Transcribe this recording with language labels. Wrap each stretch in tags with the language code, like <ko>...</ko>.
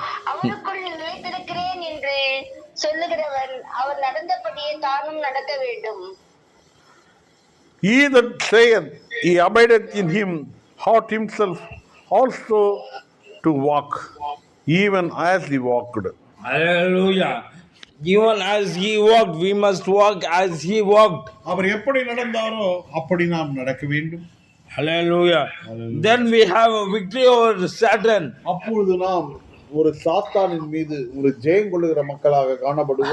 <ta>அவருக்குள் நிலைத்திருக்கிறேன் என்று சொல்லுகிறவன் அவர் நடந்தபடியே தானும் நடக்க வேண்டும்.</ta> <en>He that saith he abideth in him ought himself also to walk, even as he walked. Hallelujah. Even as he walked, we must walk as he walked.</en> <ta>அவர் எப்படி நடந்தாரோ அப்படி நாம் நடக்க வேண்டும்.</ta> <en>Hallelujah. Then we have a victory over Satan.</en> <ta>அப்பொழுது நாம் ஒரு சாத்தானின் மீது ஒரு ஜெயம் கொள்ளுகிற மக்களாக காணப்படுவோம்.</ta>